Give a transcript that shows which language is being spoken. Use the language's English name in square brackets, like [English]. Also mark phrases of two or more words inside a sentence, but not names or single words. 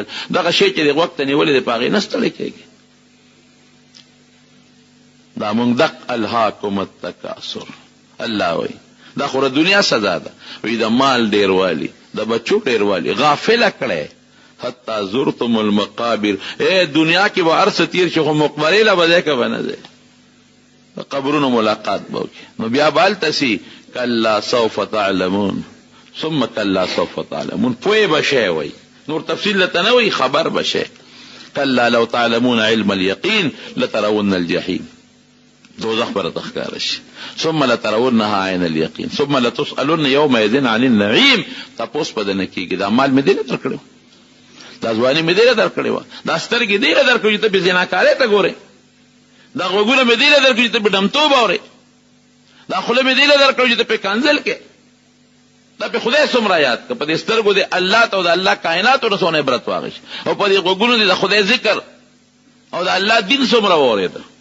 [Pashto] دغه شی چې د غوږ ته نیولې دی په هغې نه ستړی کېږي. دا موږ دق [Arabic] الهاکم التکاثر، [Pashto] الله وایي دا خو د دنیا سزا ده. وی د مال ډیروالي، د بچو ډیروالي غافله کړی [Arabic] حتی زرتم المقابر. [Pashto] ای دنیا کې به هر څه تیر شي خو مقبرې له به ځای که به نه ځای، د قبرونو ملاقات به وکړي. نو بیا به هلته سي [Arabic] کلا سوف تعلمون ثم کلا سوف تعلمون، [Pashto] پوی به شی وی، نور تفصیل لته نه وی، خبر به شی. [Arabic] کلا لو تعلمون علم اليقین لترون الجحیم، [Pashto] دوزخ به راته ښکاره شي. [Arabic] ثم لترونها عین الیقین ثم لتسألن یومئذ عن النعیم. [Pashto] تپوس به درنه کېږي. دا مال مې دې نه درکړی و، دا ځواني مې دې نه درکړې وه، دا سترګې دې نه درکړې چې ته په زناکارۍ ته ګورې، دا غوږونه مې دې نه درکړي چې ته په ډمتوب اورې، دا خوله مې دی له درکړو چې ته پې کنځل کې دا په خدای څومره یاد که په دې سترګو د الله ته او د الله کائناتو نه څونه عبرت واخیست او په دې غوږونو دې د خدای ذکر او د الله دین څومره واورېده.